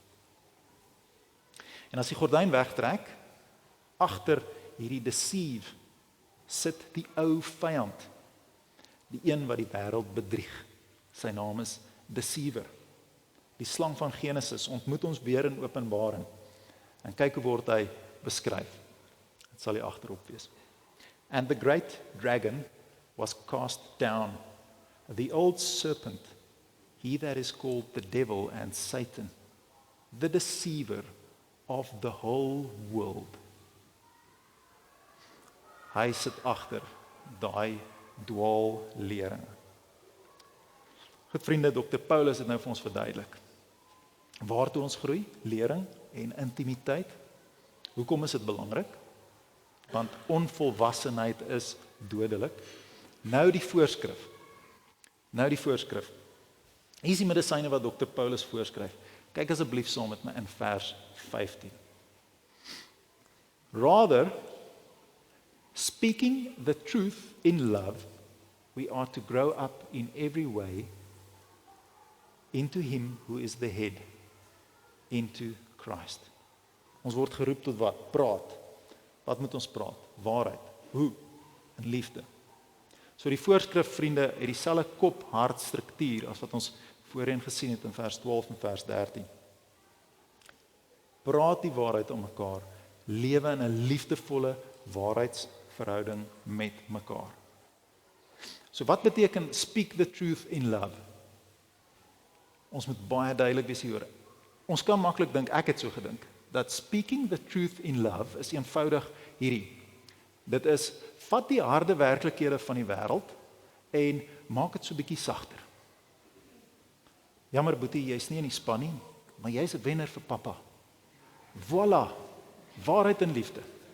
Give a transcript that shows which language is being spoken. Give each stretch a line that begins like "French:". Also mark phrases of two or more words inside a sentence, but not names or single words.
Afrikaans: En as die gordyn wegtrek, agter hierdie deceive sit die ou vyand, die een wat die wêreld bedrieg. Sy naam is Deceiver. Die slang van Genesis ontmoet ons weer in Openbaring. En kyk hoe word hy beskryf. Dit sal hier agterop wees.
English: And the great dragon was cast down, the old serpent, he that is called the devil and Satan, the deceiver of the whole world.
Afrikaans: Hy sit agter daai dwaalleringe. Goed vriende, Dr. Paulus het nou vir ons verduidelik. Waartoe ons groei? Lering en intimiteit. Hoekom is dit belangrik? Want onvolwassenheid is dodelik. Nou die voorskrif. Hier is die medisyne wat Dr. Paulus voorskryf. Kyk asseblief saam met my in vers 15.
English: Rather, speaking the truth in love, we are to grow up in every way into him who is the head, into Christ.
Afrikaans: Ons word geroep tot wat? Praat. Wat moet ons praat? Waarheid. Hoe? In liefde. So die voorskrif, vriende, het dieselfde kop-hart struktuur as wat ons voorheen gesien het in vers 12 en vers 13. Praat die waarheid aan mekaar, lewe in 'n liefdevolle waarheidsverhouding met mekaar. So wat beteken
English: speak the truth in love?
Afrikaans: Ons moet baie duidelik wees hieroor. Ons kan maklik dink, ek het so gedink, dat
English: speaking the truth in love
Afrikaans: is eenvoudig hierdie. Dit is, vat die harde werklikhede van die wêreld en maak dit so bietjie sagter. Jammer Boetie, jy's nie in die span nie, maar jy's 'n wenner vir pappa. Voilà, waarheid en liefde.